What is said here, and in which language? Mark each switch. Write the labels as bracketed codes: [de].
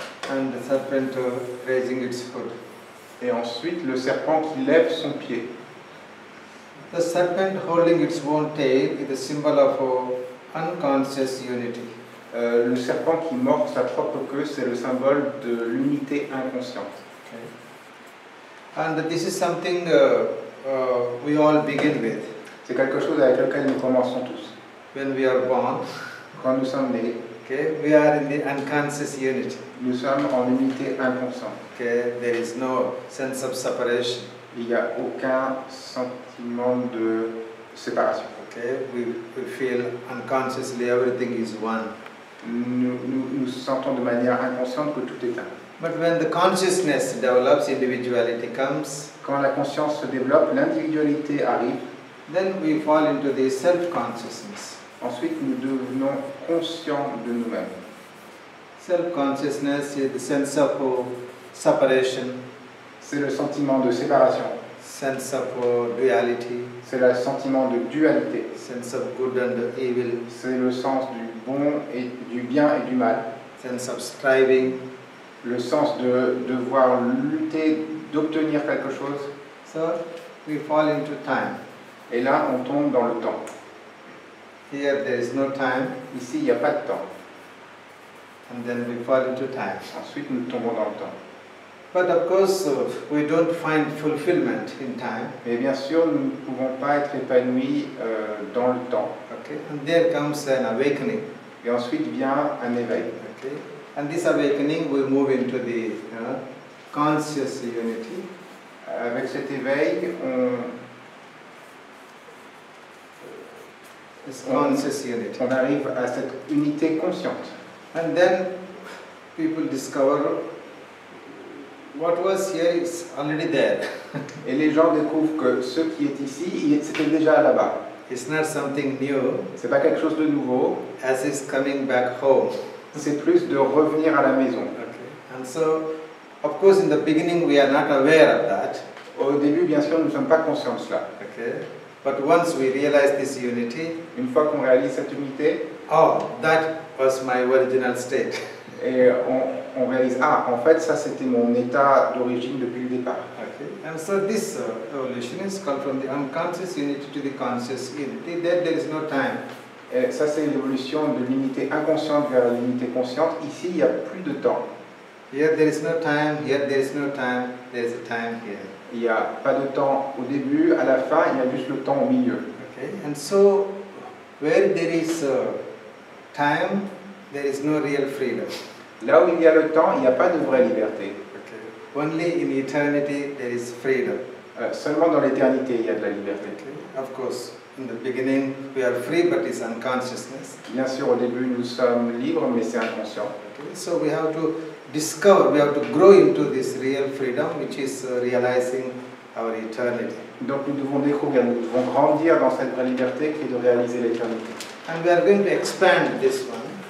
[en] And the serpent raising its foot. [fr] Et ensuite le serpent qui lève son pied. [en] The serpent holding its own tail is a symbol of unconscious unity. [fr] Le serpent qui mord sa propre queue, c'est le symbole de l'unité inconsciente. [en] Okay. And this is something we all begin with. [fr] C'est quelque chose avec lequel nous commençons tous. [en] When we are born, [fr] Quand nous sommes nés, [en] okay, we are in the unconscious unity. [fr] nous sommes en unité inconsciente. [en] Okay, there is no sense of separation. [fr] Il n'y a aucun sentiment de séparation. [en] Okay, we feel unconsciously everything is one. [fr] Nous sentons de manière inconsciente que tout est un. [en] But when the consciousness develops, individuality comes, [fr] Quand la conscience se développe, l'individualité arrive. [en] then we fall into the self-consciousness. [fr] Ensuite, nous devenons conscients de nous-mêmes. [en] Self-consciousness is the sense of separation, [fr] C'est le sentiment de séparation. [en] sense of duality, [fr] C'est le sentiment de dualité. [en] sense of good and evil, [fr] C'est le sens du bon et du bien et du mal. [en] sense of striving. [fr] Le sens de devoir lutter, d'obtenir quelque chose. [en] So we fall into time. [fr] Et là, on tombe dans le temps. [en] Here there is no time, [fr] Ici, il n'y a pas de temps. [en] and then we fall into time. [fr] Ensuite, nous tombons dans le temps. [en] But of course, we don't find fulfillment in time. [fr] Mais bien sûr, nous ne pouvons pas être épanouis dans le temps. [en] Okay, and there comes an awakening. [fr] Et ensuite vient un éveil. [en] Okay, and this awakening we move into the conscious unity. [fr] Avec cet éveil, [en] this conscious unity. [fr] On arrive à cette unité consciente. [en] And then people discover what was here is already there. [fr] Et les gens découvrent que ce qui est ici, c'était déjà là-bas. [en] It's not something new. [fr] C'est pas quelque chose de nouveau. [en] As is coming back home. [fr] C'est plus de revenir à la maison. [en] Okay. And so, of course, in the beginning we are not aware of that. [fr] Au début, bien sûr, nous ne sommes pas conscients de cela. [en] Okay. But once we realize this unity, [fr] une fois qu'on réalise cette unité, [en] oh, that was my original state. [fr] Et on réalise, ah, en fait, ça c'était mon état d'origine depuis le départ. [en] Okay. And so this evolution is called from the unconscious unity to the conscious unity. There is no time. [fr] Et ça c'est l'évolution de l'unité inconsciente vers l'unité consciente. Ici, il n'y a plus de temps. [en] Here there is no time, here there is no time, there is a time here. [fr] Il n'y a pas de temps au début, à la fin, il y a juste le temps au milieu. [en] Okay. And so, where there is time, there is no real freedom. [fr] Là où il y a le temps, il n'y a pas de vraie liberté. [en] Okay. Only in eternity there is freedom. [fr] Seulement dans l'éternité, il y a de la liberté. [en] Okay. Of course, in the beginning we are free, but it's unconsciousness. [fr] Bien sûr, au début, nous sommes libres, mais c'est inconscient. [en] Okay. So we have to discover, we have to grow into this real freedom, which is realizing our eternity. [fr] Donc nous devons découvrir, nous devons grandir dans cette vraie liberté qui est de réaliser l'éternité. [en] And we are going to expand this one.